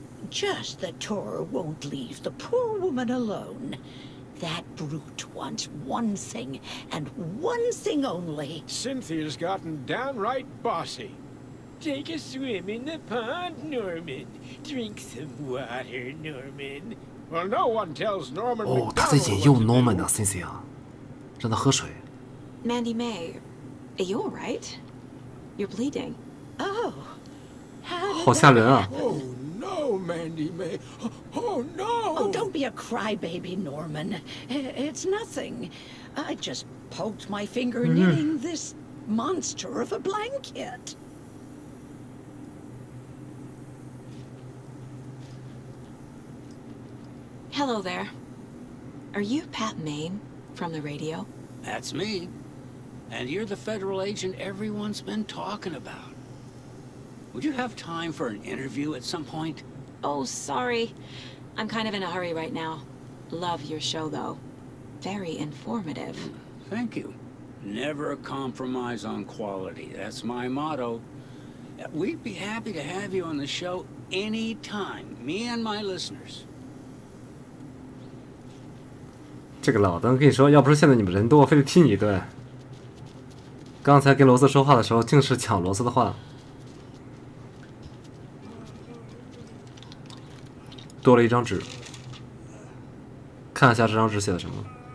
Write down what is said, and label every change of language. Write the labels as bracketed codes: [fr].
[en] Just that Tor won't leave the poor woman alone. That brute wants one thing, and one thing only. Cynthia's gotten downright bossy. Take a swim in the pond, Norman. Drink some water, Norman. Well, no one tells Norman [zh] 哦，他在引诱 Norman 的 Cynthia， 让他喝水。 [en] Mandy May, are you alright? You're bleeding. Oh, how did [zh] 好吓人啊！ [en] Oh no, Mandy May. Oh no! Oh, don't be a crybaby, Norman. It's nothing. I just poked my finger knitting this monster of a blanket. Hello there. Are you Pat Maine from the radio? That's me. And you're the federal agent everyone's been talking about. Would you have time for an interview at some point? Oh, sorry. I'm kind of in a hurry right now. Love your show, though. Very informative. Thank you. Never compromise on quality. That's my motto. We'd be happy to have you on the show anytime. Me and my listeners. [zh] 这个老登跟你说，要不是现在你们人多，非得踢你一顿。刚才跟罗斯说话的时候，竟是抢罗斯的话。多了一张纸，看一下这张纸写的什么。